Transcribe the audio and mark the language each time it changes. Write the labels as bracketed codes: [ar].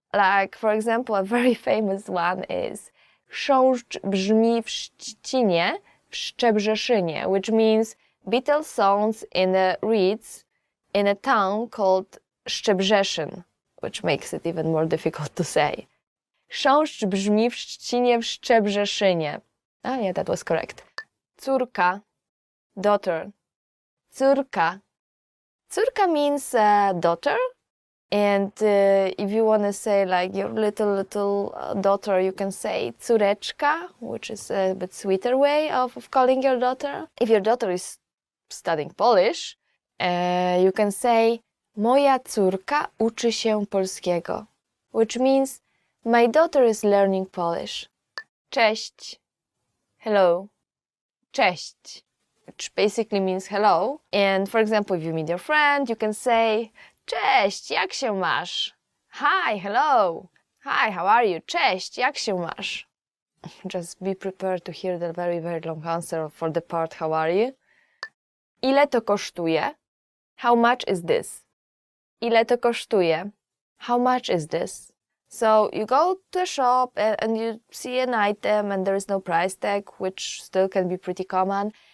[en] Like, for example, a very famous one is [pl] chrząszcz brzmi w Szczecinie, w Szczebrzeszynie, [en] which means beetle sounds in the reeds in a town called Szczebrzeszyn, which makes it even more difficult to say. [pl] Chrząszcz brzmi w trzcinie w Szczebrzeszynie. [en] Ah, yeah, that was correct. Córka, daughter. Córka. Córka means daughter. And if you want to say like your little daughter, you can say córeczka, which is a bit sweeter way of calling your daughter. If your daughter is studying Polish, you can say [pl] moja córka uczy się polskiego, [en] which means my daughter is learning Polish. Cześć. Hello. Cześć, which basically means hello. And for example, if you meet your friend, you can say [pl] cześć, jak się masz? [en] Hi, hello. Hi, how are you? [pl] Cześć, jak się masz? [en] Just be prepared to hear the very, very long answer for the part how are you. [pl] Ile to kosztuje? [en] How much is this? [pl] Ile to kosztuje? [en] How much is this? So you go to a shop and you see an item and there is no price tag, which still can be pretty common.